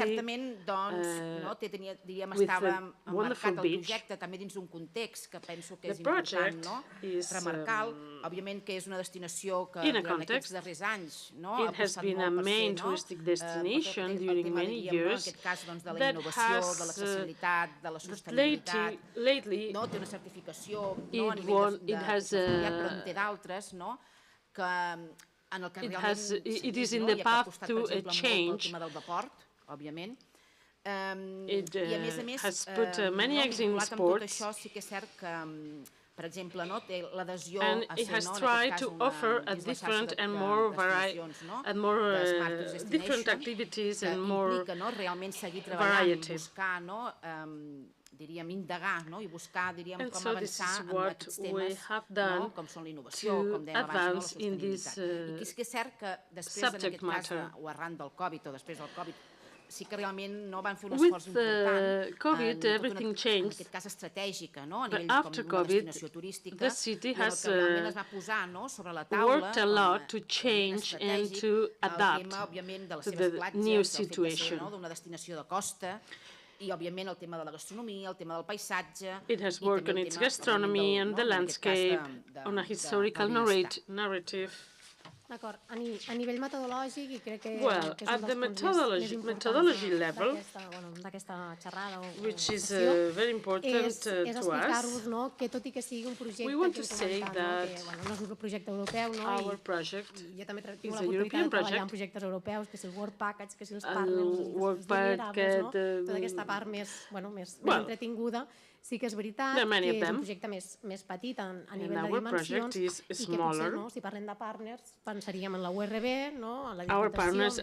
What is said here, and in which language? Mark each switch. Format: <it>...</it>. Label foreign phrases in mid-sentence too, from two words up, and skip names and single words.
<ca>certament estava emmarcat el projecte també dins d'un context que penso que és important remarcar, òbviament que és una destinació que durant aquests darrers anys ha apostat molt per ser el tema, diríem, en aquest cas de la innovació, de l'accessibilitat, de la sostenibilitat, té una certificació a nivell d'afiliat, però en té d'altres, que en el que realment</ca> <en>it is in the path to a change.</en> <ca>El tema del deport, òbviament.</ca> <en>It has put many eggs in sports.</en> <ca>Tot això sí que és cert que, per exemple, té l'adhesió a</ca> <en>it has tried to offer a different and more different activities and more</en> <ca>realment seguir treballant i buscar, diríem, indagar i buscar, diríem, com avançar en aquests temes, com són la innovació, com dèiem abans, la sostenibilitat. I és que és cert que després, en aquest cas, o arran del Covid o després del Covid, sí que realment van fer un esforç important en aquest cas estratègica, a nivell com una destinació turística, i el que realment es va posar sobre la taula estratègic el tema, òbviament, de les seves platges, el fet de ser d'una destinació de costa, i, òbviament, el tema de la gastronomia, el tema del paisatge...</ca> <en>It has worked on its gastronomy and the landscape, on a historical narrative.</en> <ca>D'acord. A nivell metodològic, i crec que és</ca> <en>at the methodology level,</en> <ca>d'aquesta xerrada o</ca> <en>which is very important to us,</en> <ca>és explicar-vos que tot i que sigui un projecte,</ca> <en>we want to say that</en> <ca>no és un projecte europeu,</ca> <en>our project</en> <ca>jo també tinc l'oportunitat de treballar en projectes europeus, que si el</ca> <en>Work Package,</en> <ca>que si els partners, tota aquesta part més entretinguda. Sí que és veritat que és un projecte més petit a nivell de dimensions i que potser, si parlem de partners, pensaríem en la URB, en la Diputació,</ca>